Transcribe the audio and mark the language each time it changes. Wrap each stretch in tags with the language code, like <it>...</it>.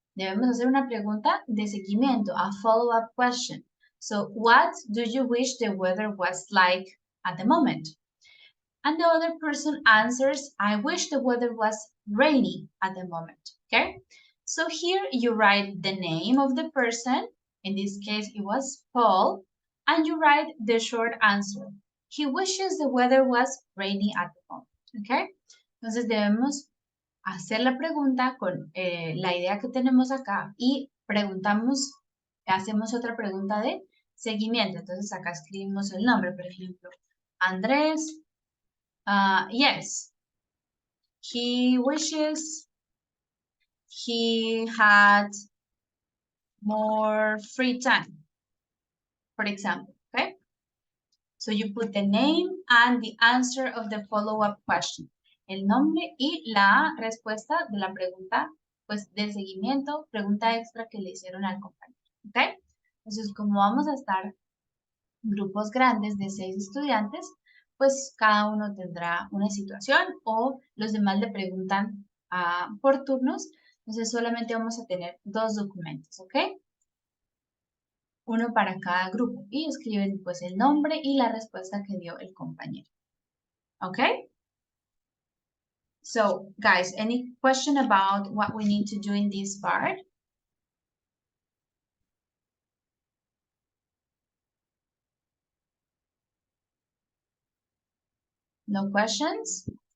<es>Debemos hacer una pregunta de seguimiento,</es> <en>a follow-up question. So what do you wish the weather was like at the moment? And the other person answers, I wish the weather was rainy at the moment, okay? So here you write the name of the person, in this case it was Paul, and you write the short answer. He wishes the weather was rainy at the moment, okay?</en> <es>Entonces debemos hacer la pregunta con la idea que tenemos acá y preguntamos, hacemos otra pregunta de seguimiento. Entonces acá escribimos el nombre, por ejemplo, Andrés.</es> <en>Yes, he wishes he had more free time, for example, okay? So you put the name and the answer of the follow-up question.</en> <es>El nombre y la respuesta de la pregunta, pues, del seguimiento, pregunta extra que le hicieron al compañero, ¿ok? Entonces, como vamos a estar grupos grandes de 6 estudiantes, pues cada uno tendrá una situación o los demás le preguntan por turnos. Entonces solamente vamos a tener 2 documentos, ¿ok? Uno para cada grupo y escriben pues el nombre y la respuesta que dio el compañero. ¿Ok?</es> <en>So, guys, any question about what we need to do in this part? No questions?</en>